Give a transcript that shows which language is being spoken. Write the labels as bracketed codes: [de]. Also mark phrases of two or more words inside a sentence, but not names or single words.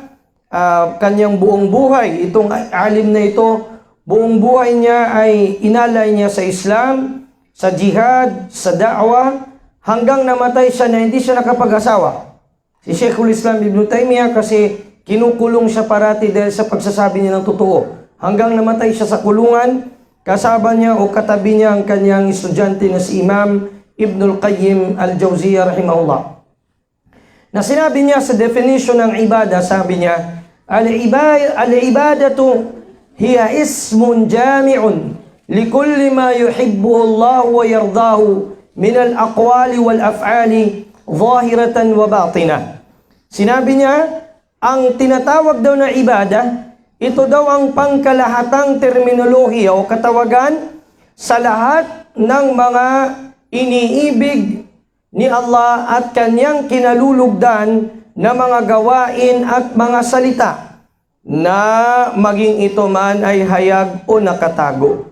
[tl] Kanyang buong buhay, itong alim na ito, buong buhay niya ay inalay niya sa Islam, sa jihad, sa da'wah, hanggang namatay siya na hindi siya nakapag-asawa. Si Sheikhul Islam Ibn Taymiyyah kasi kinukulong siya parati dahil sa pagsasabi niya ng totoo. Hanggang namatay siya sa kulungan, kasama niya o katabi niya ang kanyang estudyante na si Imam Ibn al-Qayyim al-Jawziyah rahimahullah. Na sinabi niya sa definition ng ibada, sabi niya, [ar] العبادة هي اسم جامع لكل ما يحبه الله ويرضاه من الأقوال والأفعال ظاهرة وباطنة. [tl] Sinabi niya, ang tinatawag daw na ibada, ito daw ang pangkalahatang terminolohiya o katawagan sa lahat ng mga iniibig ni Allah at kanyang kinalulugdan na mga gawain at mga salita na maging ito man ay hayag o nakatago.